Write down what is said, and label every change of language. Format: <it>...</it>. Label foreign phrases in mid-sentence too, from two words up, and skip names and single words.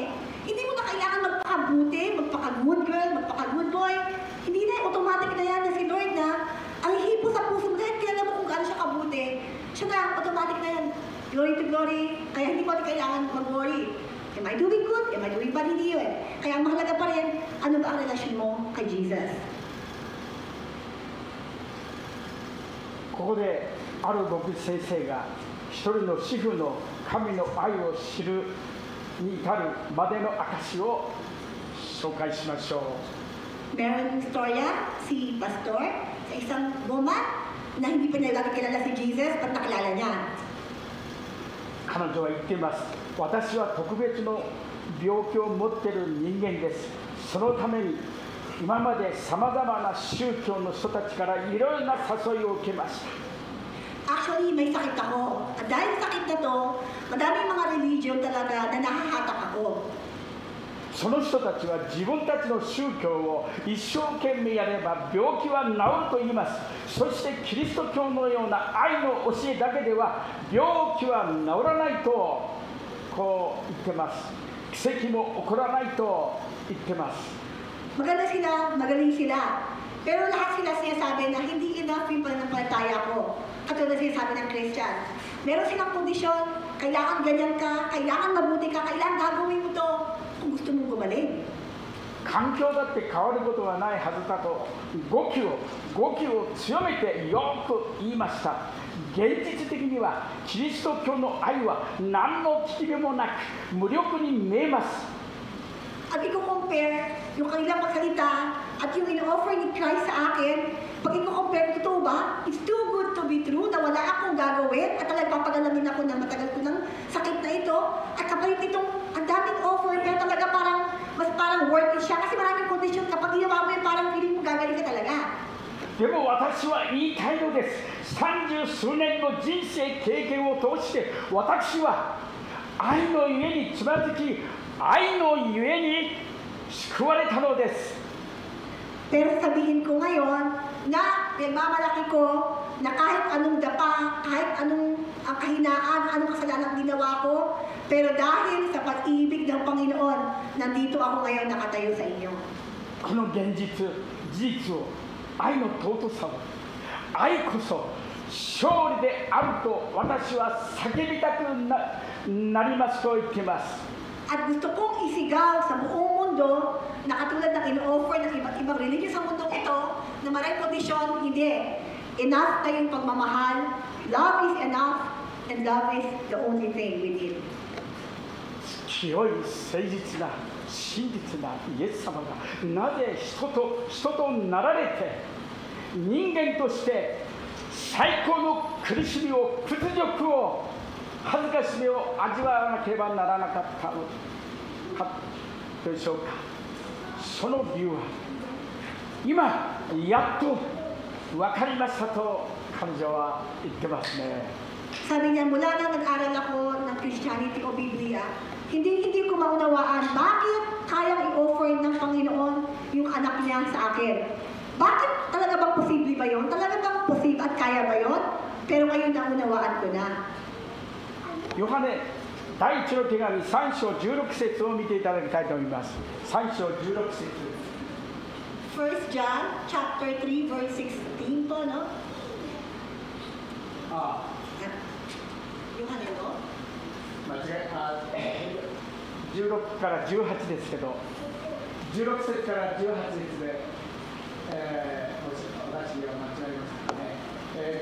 <tl>Hindi mo na kailangan magpakabuti, magpaka-</tl> <en>good girl,</en> <tl>magpaka-</tl> <en>good boy.</en> <tl>Hindi na, automatic na yan na si Lord na ang hipo sa puso mo dahil kilala mo kung gaano siya kabuti. Siya na, automatic na yan.</tl> <en>Glory to glory.</en> <tl>Kaya hindi mo kailangan mag-worry.</tl> <en>Am I doing good? Am I doing bad?</en> <tl>Hindi yun. Kaya ang mahalaga pa rin, ano ba ang relasyon mo kay Jesus?</tl> <ja>ここである牧師先生が一人の主婦の神の愛を知るに至るまでの証を紹介しましょう。</ja> <tl>Meron istorya si Pastor sa isang woman na hindi pa nila kilala si Jesus pag nakilala niya.</tl> <ja>彼女は言っています。私は特別の病気を持っている人間です。そのために今までさまざまな宗教の人たちからいろいろな誘いを受けました。</ja> <tl>Actually, may sakit ako. At dahil sakit na to, madaming mga religion talaga na nahahatak ako.</tl> <ja>その人たちは自分たちの宗教を一生懸命やれば病気は治ると言います。そしてキリスト教のような愛の教えだけでは病気は治らないとこう言ってます。奇跡も起こらないと言ってます。</ja> <tl>Maganda sila, magaling sila. Pero lahat sila sinasabi na hindi enough yung pananampalataya ko. Katulad sinasabi ng Christian. Meron silang kondisyon, kailangan ganyan ka, kailangan mabuti ka, kailangan gagawin mo to kung gusto mong gumaling.</tl> <ja>環境だって変わることはないはずだと語気を強めてよく言いました。現実的にはキリスト教の愛は何の危機でもなく無力に見えます。</ja> <tl>At i-compare yung kanilang pagsalita at yung in-offer ni Christ sa akin, pag i-compare, totoo ba?</tl> <en>It's too good to be true</en> <tl>na wala akong gagawin at talagang papagalamin ako na matagal ko ng sakit na ito at kapalit itong ang daming offer pero talaga mas parang</tl> <en>worth it</en> <tl>siya kasi maraming condition kapag ginawa mo yun parang feeling mo gagaling ka talaga.</tl> <ja>でも私は言いたいのです。30数年の人生経験を通して私は愛のゆえにつまずき 愛のゆえに救われたのです。</ja> <tl>Pero sabihin ko ngayon na nagmamalaki ko na kahit anong dapa, kahit anong kahinaan, anong kasalanan ginawa ko, pero dahil sa pag-ibig ng Panginoon, nandito ako ngayon nakatayo sa inyo.</tl> <ja>この現実、事実を、愛の尊さを、愛こそ勝利であると私は叫びたくなりますと言っています。</ja> <tl>At gusto kong isigaw sa buong mundo na katulad ng in-offer ng iba't ibang religion sa mundong ito na maraming kondisyon, hindi. Enough na yung pagmamahal.</tl> <en>Love is enough and love is the only thing we need.</en> <ja>清い誠実な真実なイエス様がなぜ人となられて人間として最高の苦しみを屈辱を 恥ずかしみを味わわなければならなかったのかでしょうか。その理由は今やっと分かりましたと彼女は言ってますね。</ja> <tl>Sabi niya, mula nang nag-aral ako ng Christianity o Biblia, hindi ko maunawaan bakit kayang i-offer ng Panginoon yung anak niya sa akin. Bakit talaga bang posible ba yun? Talaga bang posible at kaya ba yun? Pero ngayon naunawaan ko na.</tl> <ja>ヨハネ第一の手紙3章16節を見ていただきたいと思います。3章16節。</ja> <en>1 John chapter 3 verse 16 po, no?</en> <ja>ヨハネの間違い16から18ですけど、16節から18節で、私が間違えましたね。</ja>